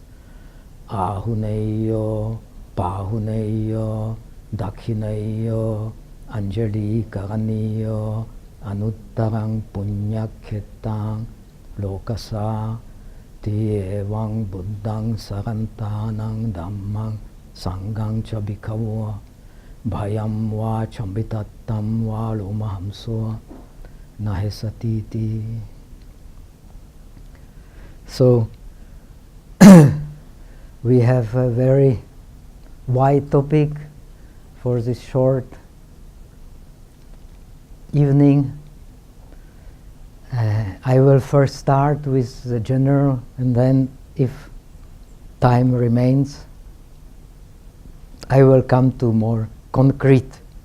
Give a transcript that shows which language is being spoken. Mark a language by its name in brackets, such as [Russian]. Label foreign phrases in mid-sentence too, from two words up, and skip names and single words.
[Pali] ahuneyo pahuneyo dakhineyo anjali karaniyo anuttarang punyakhetang lokasa Iti evang buddhang sarantanang dhammang sanghang cha bhikkhavo bhayam va chambitattam va lomahamso nahesatiti. [English] So we have a very wide topic for this short evening. I will first start with the general, and then if time remains, I will come to more concrete.